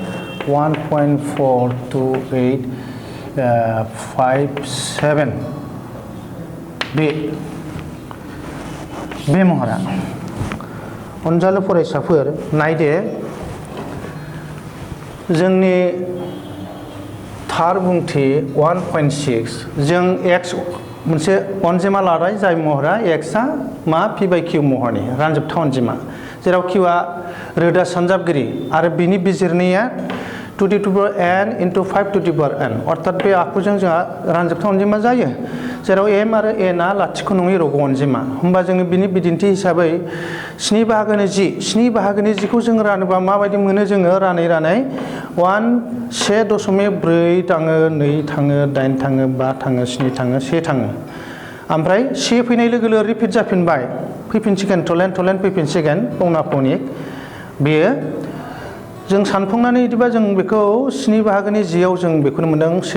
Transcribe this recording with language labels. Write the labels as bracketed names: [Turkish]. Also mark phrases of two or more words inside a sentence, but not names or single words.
[Bodo] 1.42857 बे महरा अनजालु फरायसाफोर नायदो जोंनि थार बुंथि 1.6 जों x मोनसे अनजिमा लाबाय जाय महरा x आ मा p/q महरनि रानजोबथाव अनजिमा जेराव q आ रोदा सानजाबगिरि आरो बिनि बिजिरनाया [English] 2 to the power n into 5 to the power n [Bodo] अर्थात बे आखुजों जोंहा रानजोबथाव अनजिमा जायो जेराव m आरो n आ लाथिख' नङि रग' अनजिमा होमबा जोङो बिनि बिदिन्थि हिसाबै 7 बाहागोनि 10 खौ जों रानोबा माबायदि मोनो जोङो रानै 1.4 थाङो 2 थाङो 8 थाङो 5 थाङो 7 थाङो 1 थाङो ओमफ्राय 1 फैनाय लोगो लोगो रिपिट जाफिनबाय फैफिनसिगोन टलेन फैफिनसिगोन पौनापौनिक बेयो जों सानफुंनानै बिदिबा जों बेखौ 7 बाहागोनि 10 आव जों बेखौनो मोनदों